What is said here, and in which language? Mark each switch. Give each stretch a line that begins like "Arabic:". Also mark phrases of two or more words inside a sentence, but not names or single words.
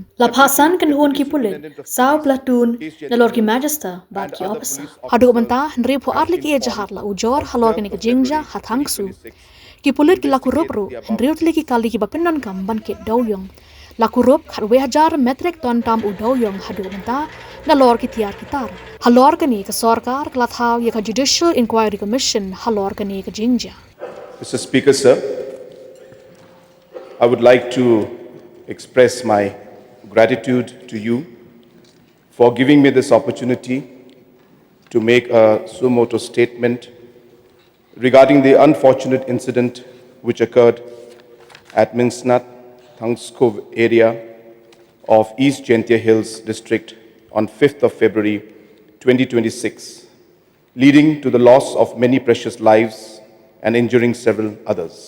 Khasi: la phasan kan hon ki pulit saw platoon na lor ki magister bat ki officer hadu banta nri pho arli ki jahat la ujor halor ka ni ka Jingjia ha Thangksoo ki pulit ki lakurup ru nri utli ki kali ki papendan kam ban ki doyong lakurup kharwe 1000
English: metric ton
Khasi: tam u doyong hadu banta na lor ki tiar kitar halor ka ni ka sarkar kla thaw ya ka
English: judicial inquiry commission
Khasi: halor ka ni ka Jingjia.
English: Mr. Speaker, sir, I would like to express my gratitude to you for giving me this opportunity to make a suo motu statement regarding the unfortunate incident which occurred at Minsnat, Thangksoo area of East Jaintia Hills district on 5th of February 2026, leading to the loss of many precious lives and injuring several others.